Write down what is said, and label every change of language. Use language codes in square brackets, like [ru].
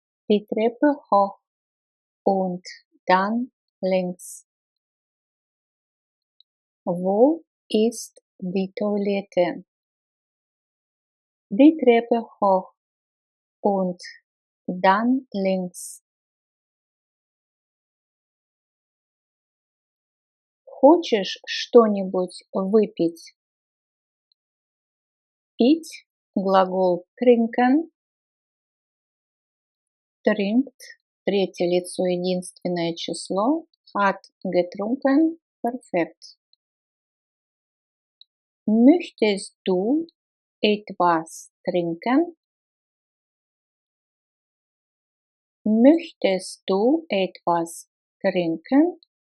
[de] Die Treppe hoch und dann links. Wo ist die Toilette? Die Treppe hoch und dann links. [ru] Хочешь что-нибудь выпить? Пить – глагол trinken. Trinkt – третье лицо единственное число. [de] Hat getrunken – perfekt. Möchtest du etwas trinken? Möchtest du etwas trinken?